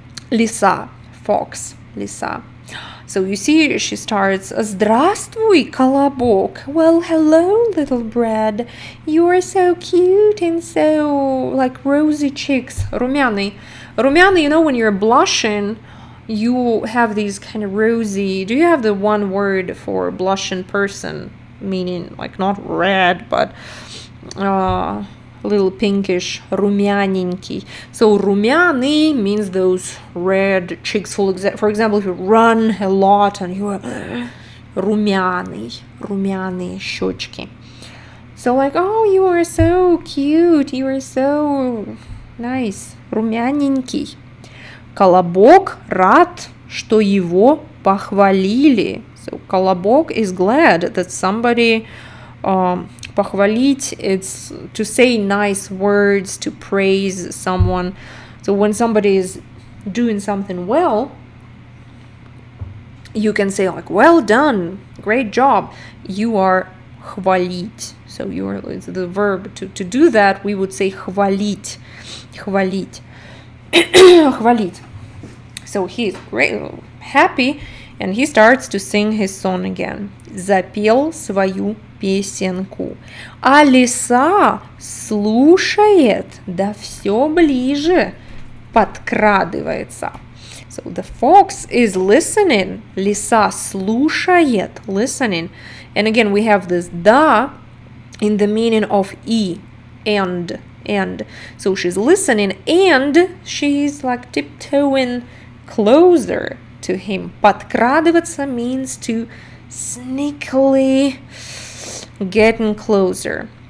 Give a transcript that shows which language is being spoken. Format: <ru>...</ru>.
<ru>Лиса, fox, лиса.</ru> <en>So you see, she starts,</en> <ru>Здравствуй, колобок.</ru> <en>Well, hello, little bread. You are so cute and so like rosy cheeks.</en> <ru>Румяный.</ru> <en>Румяный, you know, when you're blushing, you have these kind of rosy. Do you have the one word for blushing person? Meaning like not red, but a little pinkish, румяненький. So румяный means those red cheeks. For example, if you run a lot and you are румяный,</en> <ru>румяные щечки.</ru> <en>So like, oh, you are so cute, you are so nice, румяненький.</en> <ru>Колобок рад, что его похвалили.</ru> <en>So колобок is glad that somebody похвалить, it's to say nice words, to praise someone. So when somebody is doing something well, you can say like, well done, great job. You are хвалить. So you are, it's the verb to do that, we would say хвалить.</en> <ru>Хвалить. Хвалить.</ru> <en>So he is great, happy, and he starts to sing his song again.</en> <ru>Запел свою песенку. А лиса слушает, да все ближе подкрадывается.</ru> <en>So the fox is listening.</en> <ru>Лиса слушает,</ru> <en>listening. And again, we have this</en> <ru>да</ru> <en>in the meaning of и, and. So she's listening and she's like tiptoeing closer to him. Подкрадываться means to sneakily getting closer.</en>